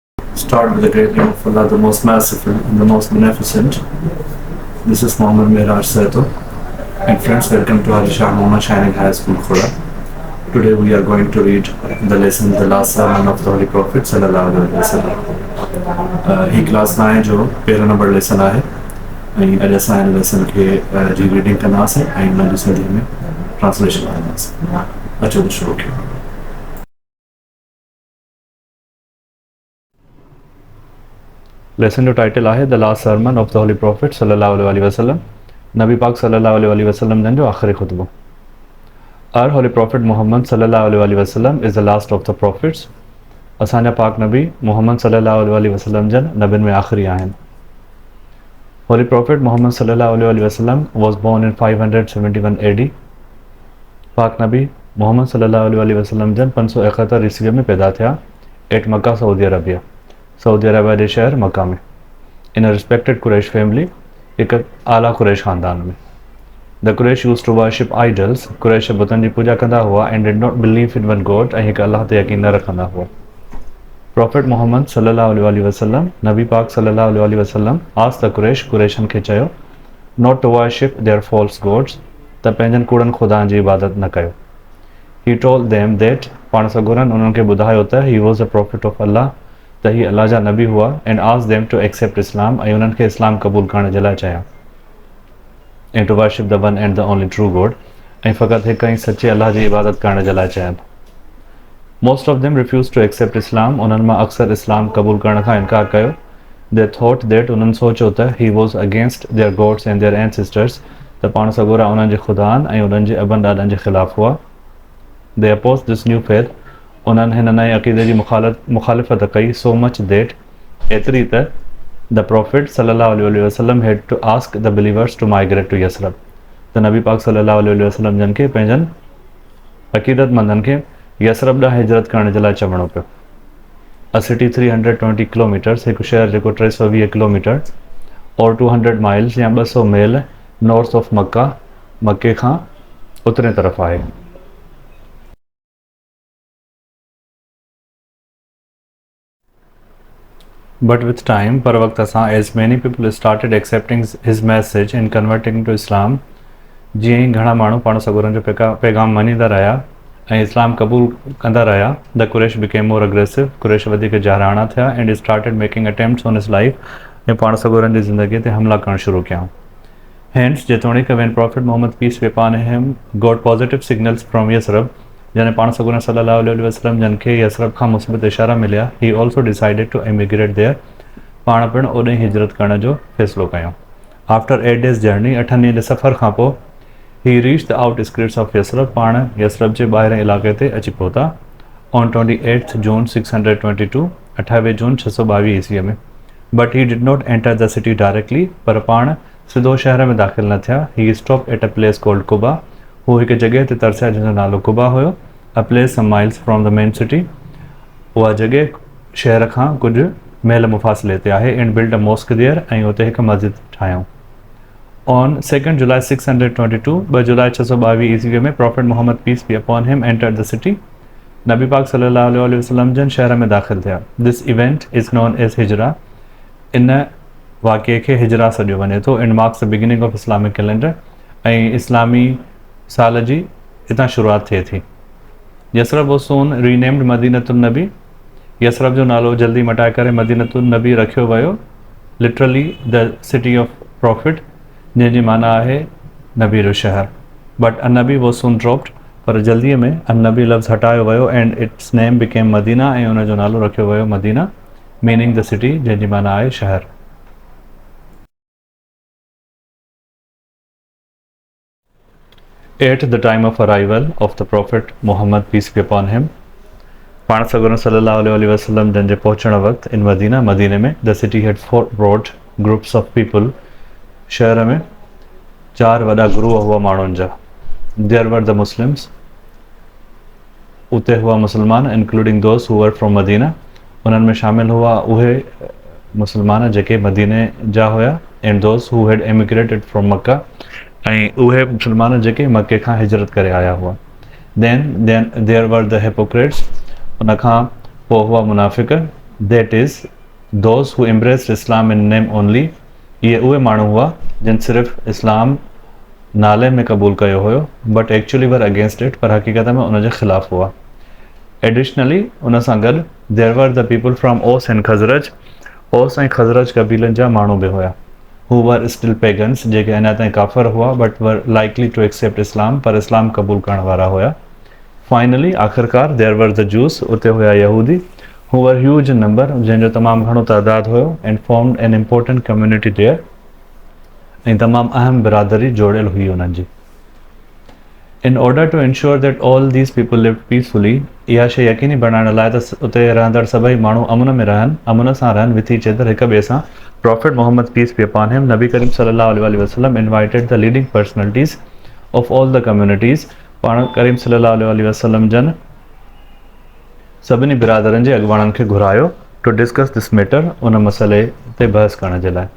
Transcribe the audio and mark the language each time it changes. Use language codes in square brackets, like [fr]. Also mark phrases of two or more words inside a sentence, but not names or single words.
[en] Start with the great name of Allah, the most merciful and the most beneficent. This is Muhammad Miraj Saito. And friends, welcome to Alisha Muhammad Shining High School, Khura. Today we are going to read the lesson, the last sermon of the Holy Prophet [ar] صلى الله عليه وسلم. [sd] ही क्लास में है जो 13 नंबर लेसन आहे ऐं अॼु असां हिन लेसन खे जी रीडिंग कंदासीं ऐं हुन जी सिंधी में ट्रांसलेशन कंदासीं. अचो त शुरू कयूं. लेसन जो टाइटल आहे [en] the last sermon of the holy prophet [ar] صلى الله عليه وسلم. [sd] नबी पाक [ar] صلى الله عليه وسلم [sd] जन जो आख़िरी खुतबो. [en] Our holy prophet Muhammad [ar] صلى الله عليه وسلم [en] is the last of the prophets. [sd] असांजा पाक नबी मुहम्मद [ar] صلى الله عليه وسلم [sd] जन नबियुनि में आख़िरी आहिनि. [en] Holy Prophet Muhammad [ar] صلى الله عليه وسلم [en] was born in 571 AD. [sd] पाक नबी मुहम्मद [ar] صلى الله عليه وسلم [sd] जन 571 ईस्वी में पैदा थिया एट मक्का सऊदी अरबिया. सऊदी अरबिया जे शहर मक्का में. [en] in a respected Quraysh family, [sd] एक आला कुरैश ख़ानदान में. [en] The Quraysh used to worship idols. [sd] कुरैश बुतनि जी पूजा कंदा हुआ [en] and did not believe in one God [sd] ऐं हिकु अल्लाह ते यकीन न रखंदा हुआ. [en] Prophet Muhammad [ar] صلى الله عليه وسلم, [sd] नबी पाक [ar] صلى الله عليه وسلم [en] asked the Quraysh, [sd] कुरैशनि खे चयो [en] not to worship their false gods, [sd] त पंहिंजनि कूड़नि ख़ुदानि जी इबादत न कयो. [en] He told them that, [sd] पाण सगुरनि उन्हनि खे ॿुधायो त [en] he was a prophet of Allah, [sd] त ही अल्लाह जा नबी हुआ, [en] and asked them to accept Islam [sd] ऐं उन्हनि खे इस्लाम क़बूल करण जे लाइ चया. [en] And to worship the one and the only true God, [sd] ऐं फ़क़ति हिकु ऐं सचे अल्लाह जी इबादत करण जे लाइ चयनि. [en] Most of them refused to accept Islam. [sd] उन्हनि मां अक्सर इस्लाम क़बूल करण खां इनकार कयो. [en] They thought that, [sd] उन्हनि सोचियो त [en] he was against their gods and their ancestors, [sd] त पाण सगोरा उन्हनि जे ख़ुदानि ऐं उन्हनि जे अबनि ॾाॾनि जे ख़िलाफ़ हुआ. [en] They opposed this new faith. [sd] उन्हनि हिन नए अक़ीदे जी मुखालिफ़त कई [en] so much that, [sd] एतिरी त [en] the Prophet [ar] صلى الله عليه وسلم [en] had to ask the believers to migrate to Yasrib. [sd] त नबी पाक [ar] صلى الله عليه وسلم [sd] जन खे पंहिंजनि अक़ीदतमंदनि खे यसरब ॾांहुं हिजरत करण जे लाइ चवणो पियो. [en] a city 320 kilometers, [sd] हिकु शहर जेको 320 किलोमीटर और 200 माइल्स या 200 मील [en] north of Makkah, [sd] मक्के खां उतरे तरफ़ आहे. [en] But with time, [sd] पर वक्त सां, [en] as many people started accepting his message and converting to Islam, [sd] जीअं ई घणा माण्हू पाण सगुरनि जो पैगाम मञींदा रहिया ऐं इस्लाम क़बूल कंदा रहिया, [en] the Quraysh became more aggressive. [sd] कुरैश वधीक जहराणा थिया [en] and started making attempts on his life [sd] ऐं पाण सगुरनि जी ज़िंदगीअ ते हमला करणु शुरू कया. [en] Hence, जेतोणीकि when Prophet Muhammad peace be upon him got positive signals from Yasrib, [sd] जॾहिं पाण सगुरनि [ar] صلى الله عليه وسلم [sd] जन खे यसरब खां मुस्बित इशारा मिलिया, [en] he also decided to emigrate there. [sd] पाण पिणु ओॾे हिजरत करण जो फ़ैसिलो कयो. [en] After 8 days journey, [sd] 8 ॾींहं जे सफ़र खां पोइ, [en] he reached the outskirts of Yasrib. [sd] पाण यसरब जे ॿाहिरें इलाइक़े ते अची पहुता. [en] On 28th June 622, [sd] 28 जून 622 ईस्वीअ में. [en] But he did not enter the city directly. [sd] पर पाण सिधो शहर में दाख़िल न थिया. [en] He stopped at a place called Quba. [sd] हू हिकु जॻह ते तरसिया जंहिंजो नालो कुबा हुयो. [en] A place some miles from the main city. [sd] उहा जॻह शहर खां कुझु मेल मुफ़ासिले ते आहे. [en] And built a mosque there. [sd] ऐं उते हिकु मस्जिद ठाहियूं. [en] On 2nd July 622, [sd] 2 जुलाई 622 ईस्वी में, [en] Prophet Muhammad peace be upon him entered the city. [sd] नबी पाक [ar] صلى الله عليه وسلم [sd] जन शहर में दाख़िल थिया. [en] This event is known as Hijra. [sd] इन वाक़िए खे हिजरा सॾियो वञे थो. [en] And marks the beginning of Islamic calendar. [sd] ऐं इस्लामी साल जी हितां शुरूआत थिए थी. [en] यसरब was soon renamed मदीनतुन नबी. [sd] यसरब जो नालो जल्दी मटाए करे मदीनतुन नबी रखियो वियो. [en] Literally the city of prophet, [sd] जंहिंजी माना आहे नबी जो शहर. [en] But an-Nabi was soon dropped. [sd] पर जल्दीअ में an-Nabi लफ़्ज़ हटायो वियो [en] and its name became [sd] मदीना ऐं उन जो नालो रखियो वियो मदीना, [en] meaning the city, [sd] जंहिंजी माना आहे शहर. [en] At the time of arrival of the Prophet Muhammad peace be upon him, [sd] पाण सगुरन [ar] صلى الله عليه وسلم [sd] जन जे पहुचण वक़्त इन मदीने में, [en] the city had 4 broad groups of people. [sd] शहर में 4 वॾा ग्रूह हुआ माण्हुनि जा. [en] There were the Muslims. [sd] उते हुआ मुसलमान, [en] including those who were from Medina. [sd] उन्हनि में शामिल हुआ उहे मुसलमान जेके मदीने जा हुया, [en] and those who had emigrated from Makkah. [sd] ऐं उहे मुसलमान जेके मके खां हिजरत करे आया हुआ. [en] Then there were the hypocrites. [sd] उन खां पोइ हुआ मुनाफ़िक़. [en] That is, those who embraced Islam in name only, [sd] इहे उहे माण्हू हुआ जिन सिर्फ़ु इस्लाम नाले में क़बूल कयो हुयो, [en] but actually were against it, [sd] पर हक़ीक़त में उन जे ख़िलाफ़ हुआ। एडिशनली उन सां गॾु [en] there were the people from Aws and Khazraj, [sd] ओस ऐं खज़रज कबीलनि जा माण्हू बि हुया, [en] who were still pagans, [sd] जेके अञा ताईं काफ़िर हुआ [en] but were likely to accept Islam, [sd] पर इस्लाम क़बूल करण वारा हुया। [en] finally आख़िरकार there were the Jews, [sd] उते हुया यहूदी, [en] who were huge in number, [sd] जंहिंजो तमामु घणो तइदाद हुयो, [en] and formed an important community there, [sd] ऐं तमामु अहम बिरादरी जोड़ियल हुई उन्हनि जी। [en] in order to ensure that all these people live peacefully, [sd] इहा शइ यकीनी बणाइण लाइ त उते रहंदड़ सभई माण्हू अमुन में रहनि, अमुन सां रहनि [en] with each other, [sd] हिक ॿिए सां, [en] Prophet Muhammad peace be upon him, [sd] नबी करीम [ar] صلى الله عليه وسلم [en] invited the leading personalities of all the communities, [sd] पाण करीम [ar] صلى الله عليه وسلم [sd] जन सभिनी बिरादरनि जे अॻुवाणनि खे घुरायो [en] to discuss this matter, [sd] उन मसइले ते बहस करण जे लाइ।